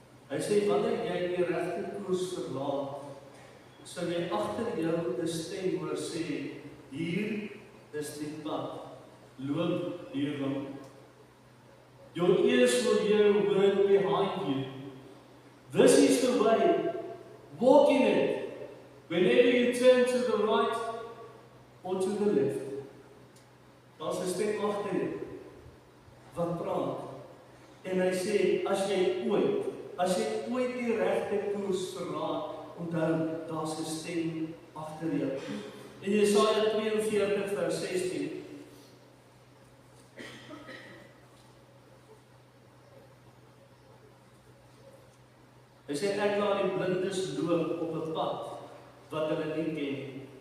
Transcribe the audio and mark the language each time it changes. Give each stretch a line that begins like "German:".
Afrikaans: Hy sê, wanneer jy die regte koers verlaat, sal jy agter jou 'n stem hoor sê, hier is die pad, loop hierom.
English: Your ears will hear a word behind you. This is the way, walk in it. Whenever you turn to the right or to the left.
Afrikaans: Daar's 'n stem agter jou wat praat. En hy sê, as jy ooit die regte koers verlaat, onthou, daar's 'n stem agter jou. In Jesaja 42 vers 16 hy sê, ek laat die blindes loop op 'n pad wat hulle nie ken.